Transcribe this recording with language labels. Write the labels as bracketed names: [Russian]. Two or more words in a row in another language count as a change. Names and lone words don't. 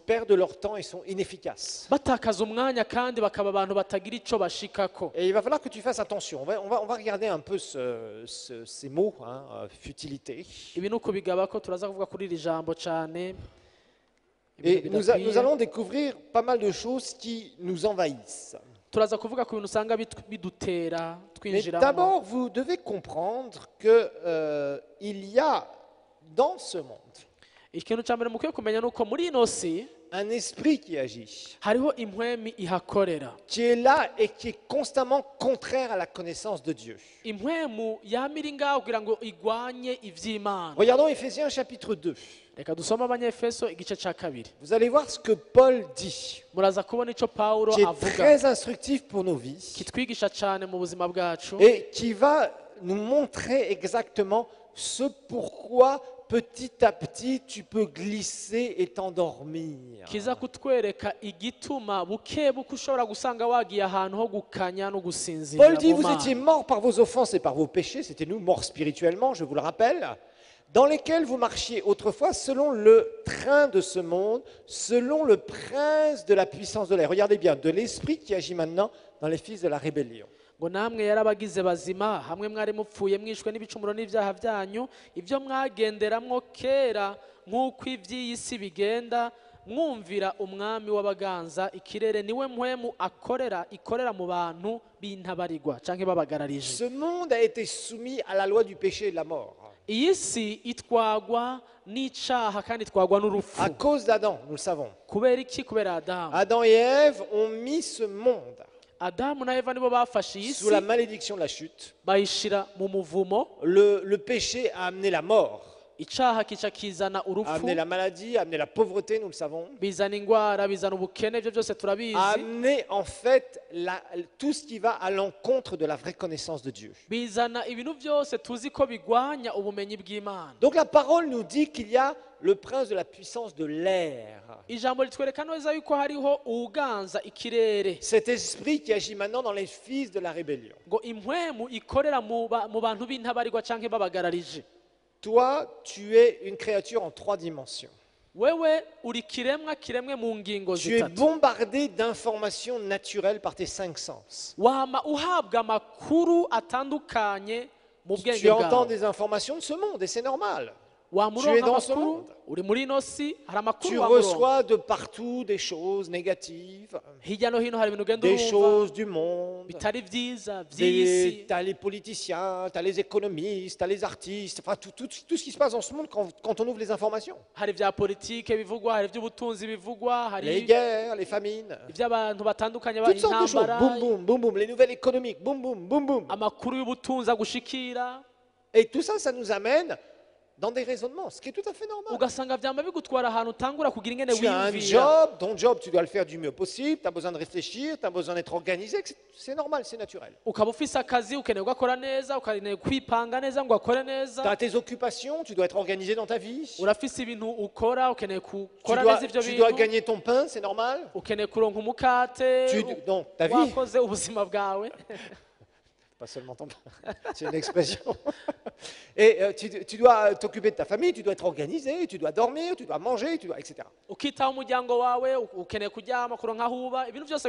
[French] perdent leur temps et sont inefficaces. [Rundi] batakaza umwanya kandi bakaba abantu batagira ico bashikako. [French] Et il va falloir que tu fasses attention. On va regarder un peu ces mots, futilité. [Rundi] ibi nuko bigabako turaza kuvuga kuri iri jambo cane. [French] Et nous allons découvrir pas mal de choses qui nous envahissent. [Rundi] turaza kuvuga ku bintu usanga bidutera [French] Mais [Rundi] twinjiramo. [French] d'abord, vous devez comprendre qu'il y a dans ce monde [Rundi] ikintu cya mbere mukwiye kumenya nuko muri ino si [French] un esprit qui agit, [Rundi] hariho impwemi ihakorera. [French] qui est là et qui est constamment contraire à la connaissance de Dieu. [Rundi] impwemu yamira ngaho kugira ngo igwanye ivy'Imana. [French] Regardons Éphésiens chapitre 2. [Rundi] reka dusome abanyefeso igice cya kabiri. [French] Vous allez voir ce que Paul dit, [Rundi] muraza kubona ico Pawulo [French] qui est [Rundi] avuga [French] très instructif pour nos vies [Rundi] kitwigisha cyane mu buzima bwacu [French] et qui va nous montrer exactement ce pourquoi petit à petit tu peux glisser et t'endormir. [Rundi] kiza kutwereka igituma buke buke ushobora gusanga wagiye ahantu ho gukanya no gusinzira [French] Paul dit, [Rundi] mu [French] vous étiez [Rundi] Mana. [French] morts par vos offenses et par vos péchés, c'était nous morts spirituellement, je vous le rappelle, dans lesquels vous marchiez autrefois selon le train de ce monde, selon le prince de la puissance de l'air. Regardez bien, de l'esprit qui agit maintenant dans les fils de la rébellion. [Rundi] ngo namwe yarabagize bazima hamwe mwari mupfuye mwishwe n'ibicumuro n'ibyaha byanyu ibyo mwagenderamwo kera nk'uko iby'iyi si bigenda mwumvira umwami w'abaganza ikirere niwe mpwemu ikorera mu bantu b'intabarigwa canke babagararije. [French] Ce monde a été soumis à la loi du péché et de la mort. [Rundi] iyi si itwagwa n'icaha kandi itwagwa n'urupfu. [French] À cause d'Adam, nous le savons. [Rundi] kubera iki? kubera Adamu. [French] Adam et Ève ont mis ce monde [Rundi] Adamu na Eva nibo bafashe iyi [French] sous [Rundi] si [French] la malédiction de la chute. [Rundi] bayishira mu muvumo. [French] Le péché a amené la mort. [Rundi] icaha kica kizana [French] a [Rundi] urupfu, [French] amené la maladie, a amené la pauvreté, nous le savons, [Rundi] bizana ingwara, bizana ubukene, ibyo byose [French] a [Rundi] turabizi. [French] amené en fait tout ce qui va à l'encontre de la vraie connaissance de Dieu. [Rundi] Bizana ibintu byose tuzi ko bigwanya ubumenyi bw'Imana. [French] Donc la parole nous dit qu'il y a le prince de la puissance de l'air. [Rundi] Ijambo ritwereka neza yuko hariho uganza ikirere, [French] Cet esprit qui agit maintenant dans les fils de la rébellion. [Rundi] ngo impwemu ikorera mu bantu b'intabarigwa canke babagararije. [French] Toi, tu es une créature en 3 dimensions. [Rundi] Wewe uri kiremwe mu ngingo [French] Tu es [Rundi] zitatu. [French] bombardé d'informations naturelles par tes 5 sens. [Rundi] Wama uhabwa amakuru atandukanye mu bwenge [French] Tu entends [Rundi] bwawe. [French] des informations de ce monde et c'est normal. [Rundi] Wama [French] tu es [Rundi] uronka [French] dans ce [Rundi] amakuru, [French] monde. [Rundi] uri muri ino si, hari amakuru [French] Tu [Rundi] wama uronka. [French] reçois de partout des choses négatives, [Rundi] Hirya no hino hari ibintu ugenda [French] des [Rundi] urumva [French] choses du monde. [Rundi] bitari vyiza vy'isi. [French] Tu as les politiciens, tu as les économistes, tu as les artistes, enfin tout ce qui se passe dans ce monde quand on ouvre les informations. [Rundi] Hari vya politike bivugwa, hari ivy'ubutunzi bivugwa, [French] Les [Rundi] hari [French] guerres, les famines, [Rundi] ivy'abantu batandukanye bari [French] toutes sortes de choses. [Rundi] intambara, [French] Boum, boum, boum, boum. Les nouvelles économiques, boum, boum, boum, boum. [Rundi] amakuru y'ubutunzi agushikira, [French] Et tout ça, ça nous amène dans des raisonnements, ce qui est tout à fait normal. [Rundi] ugasanga vyama bigutwara ahantu utangura kugira ingene [French] Tu as un [Rundi] wiyumvira. [French] job, ton job, tu dois le faire du mieux possible, tu as besoin de réfléchir, tu as besoin d'être organisé, c'est normal, c'est naturel. [Rundi] Ukaba ufise akazi ukeneye gukora neza, ukeneye kwipanga neza ngo akore [French] Tu [Rundi] neza. [French] as tes occupations, tu dois être organisé dans ta vie. [Rundi] Urafise ibintu ukora, ukeneye [French] Tu [Rundi] gukora [French] dois, [Rundi] neza ivyo [French] tu dois [Rundi] bintu, [French] gagner ton pain, c'est normal. [Rundi] ukeneye kuronka umukate, [French] Donc, ta vie, [Rundi] wakoze ubuzima bwawe. [French] pas seulement ton pain, c'est une expression. Et tu dois t'occuper de ta famille, tu dois être organisé, tu dois dormir, tu dois manger, etc. [Rundi] Ukitaho umuryango wawe, ukeneye kuryama, kuronka aho uba, ibintu byose